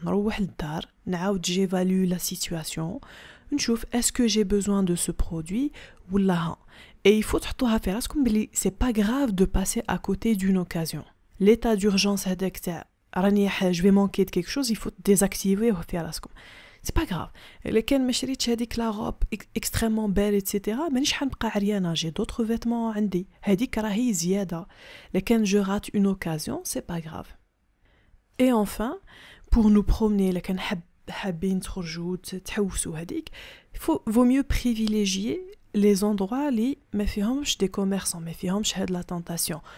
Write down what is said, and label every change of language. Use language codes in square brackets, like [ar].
[ar] نروح للدار, نعاود [fr] j'évalue la situation, [ar] نشوف [fr] est-ce que j'ai besoin de ce produit ou là. Et il faut [ar] تحطوها في راسكم بلي [fr] c'est pas grave de passer à côté d'une occasion. L'état d'urgence [ar] هذاك تاع راني [fr] je vais manquer de quelque chose, il faut désactiver [ar] وفي راسكم. [fr] C'est pas grave. [ar] لكن ما شريتش هذيك [fr] لا روب extrêmement belle [ar] etc. مانيش حنبقى عريانه, [fr] j'ai d'autres vêtements [ar] عندي. هذيك راهي زياده. [fr] لكن je rate une occasion, c'est pas grave. Et enfin, pour nous promener, [ar] لكن حابين تخرجوا تحوسوا هذيك, [fr] vaut mieux privilégier les endroits [ar] اللي ما فيهمش [fr] des commerçants, [ar] ما فيهمش هاد [fr] la tentation.